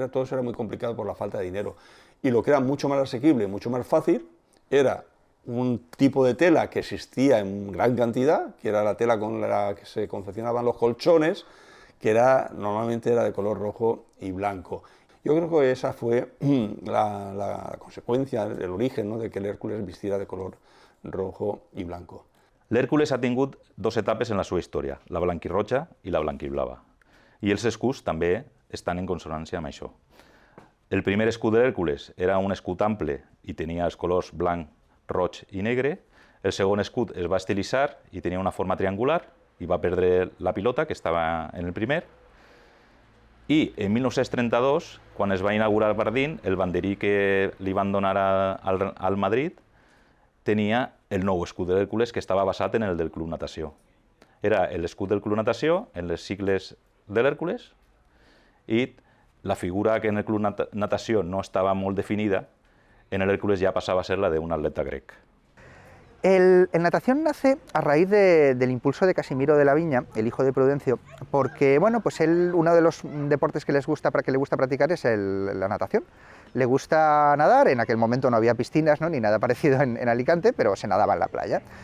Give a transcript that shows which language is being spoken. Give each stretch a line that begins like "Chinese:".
Spanish: Todo eso era muy complicado por la falta de dinero. Y lo que era mucho más asequible, mucho más fácil, era un tipo de tela que existía en gran cantidad, que era la tela con la que se confeccionaban los colchones, que normalmente era de color rojo y blanco. Yo creo que esa fue la consecuencia, el origen, ¿no?, de que el Hércules vistiera de color rojo y blanco.
Catalan: L'Hèrcules ha tingut 2 etapes en la seva història, la blanquirroja i la blanquiblava. I els escuts també estan en consonància amb això. El primer escut de l'Hèrcules era un escut ample i tenia els colors blanc, roig i negre. El segon escut es va estilitzar i tenia una forma triangular i va perdre la pilota, que estava en el primer. I en 1932, quan es va inaugurar el Bardín, el banderí que li van donar al Madrid tenia el nou escut de l'Hèrcules, que estava basat en el del Club Natació. Era l'escut del Club Natació, en les sigles de l'Hèrcules, i la figura que en el Club Natació no estava molt definida, en l'Hèrcules ja passava a ser la d'un atleta grec.
Spanish: El natación nace a raíz del impulso de Casimiro de la Viña, el hijo de Prudencio, porque bueno, pues uno de los deportes que le gusta practicar es la natación. Le gusta nadar, en aquel momento no había piscinas, ¿no?, ni nada parecido en Alicante, pero se nadaba en la playa.